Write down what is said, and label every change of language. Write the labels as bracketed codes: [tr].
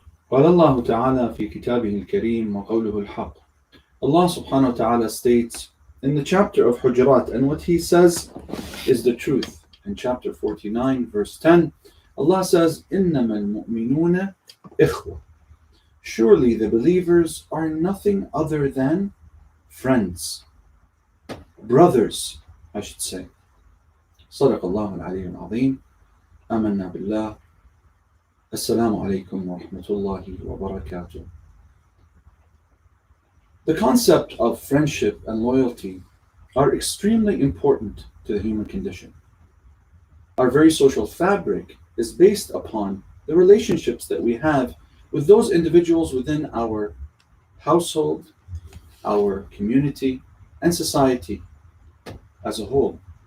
[ar] قال الله تعالى في كتابه الكريم وقوله الحق. [en] Allah subhanahu wa ta'ala states in the chapter of Hujurat, and what he says is the truth. In chapter 49 verse 10, Allah says, [ar] إِنَّمَا الْمُؤْمِنُونَ إِخْوَةٌ. [en] Surely the believers are nothing other than friends. Brothers, I should say. [ar] صدق الله العلي العظيم. آمنا بالله. السلام عليكم ورحمة الله وبركاته. [en] The concept of friendship and loyalty are extremely important to the human condition. Our very social fabric is based upon the relationships that we have with those individuals within our household, our community, and society as a whole.